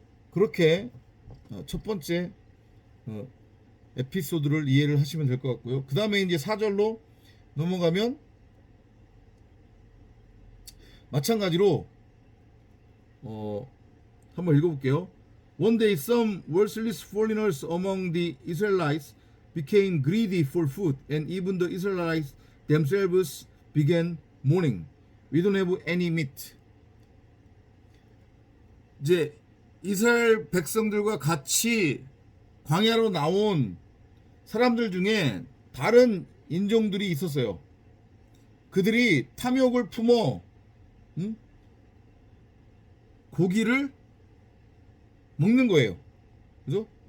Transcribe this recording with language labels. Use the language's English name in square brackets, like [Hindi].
[Korean] 그렇게 첫 번째 에피소드를 이해를 하시면 될 것 같고요. 그 다음에 이제 4절로 넘어가면 마찬가지로 한번 읽어볼게요. [English] One day some worthless foreigners among the Israelites became greedy for food, and even the Israelites themselves began mourning. We don't have any meat. [Korean] 이제 이스라엘 백성들과 같이 광야로 나온 사람들 중에 다른 인종들이 있었어요. 그들이 탐욕을 품어 고기를 먹는 거예요. 그죠?